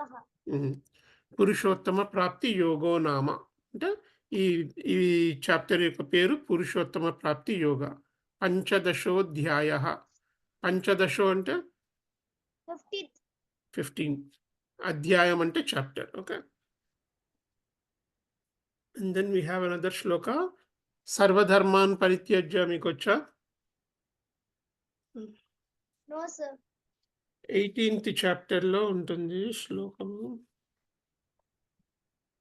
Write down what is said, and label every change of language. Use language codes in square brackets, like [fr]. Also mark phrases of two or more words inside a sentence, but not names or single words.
[sa] పురుషోత్తమ ప్రాప్తి యోగో నామ. [te] అంటే ఈ చాప్టర్ యొక్క పేరు పురుషోత్తమ ప్రాప్తి యోగ. [sa] పంచదశోధ్యాయ. పంచదశో [te] అంటే 15. అధ్యాయం అంటే [en] chapter. okay. And then we have another shloka. [sa] Sarvadharman parityajya. [te] మీకు వచ్చా? [en] No sir. [te] 18th chapter లో ఉంటుంది శ్లోకము.